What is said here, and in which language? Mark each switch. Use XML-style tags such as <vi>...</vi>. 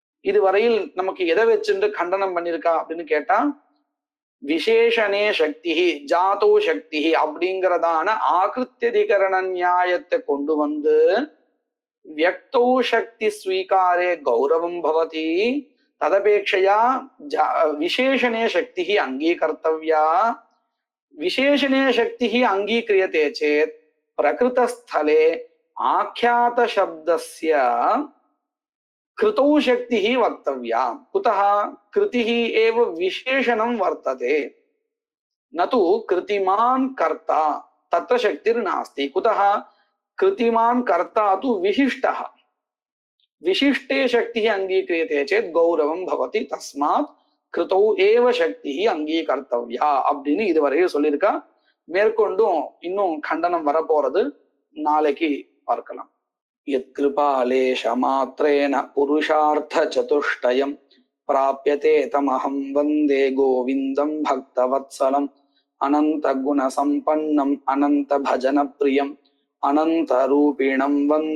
<ta>இதுவரையில் நமக்கு எதை வச்சுட்டு கண்டனம் பண்ணிருக்கா அப்படின்னு கேட்டா,</ta> <sa>விசேஷனே சக்தி ஜாதோ சக்தி அப்படிங்கிறதான ஆகிருத்தியதிகரண நியாயத்தை கொண்டு வந்து வியக்தோ சக்தி ஸ்வீகாரே கௌரவம் பவதி ததபேட்சையா விசேஷனே சக்தி அங்கீகர்த்தவ்யா. விசேஷனே சக்தி அங்கீக்ரியते चेत् प्रकृतस्थले आख्यात शब्दस्य कृतौ शक्तिः वक्तव्या. कुतः? कृतिः एव विशेषणं वर्तते, न तु कृतिमान् कर्ता तत्र शक्तिर्नास्ति. कुतः? कृतिमान् कर्ता तु विशिष्टः. विशिष्टे शक्तिः अङ्गीक्रियते चेत् गौरवं भवति. तस्मात् கிருத்தௌ ஏவ சக்தி அங்கீகர்த்தவ்யா</sa> <ta>அப்படின்னு இதுவரையும் சொல்லியிருக்கா. மேற்கொண்டும் இன்னும் கண்டனம் வரப்போறது, நாளைக்கு பார்க்கலாம்.</ta> <sa>யத் கிருபாலேஷ மாத்ரேன புருஷார்த்த சதுஷ்டயம் பிராப்யதே தமஹம் வந்தே கோவிந்தம் பக்தவத்சலம் அனந்த குண சம்பன்னம் அனந்த பஜன பிரியம் அனந்த ரூபிணம் வந்தே</sa>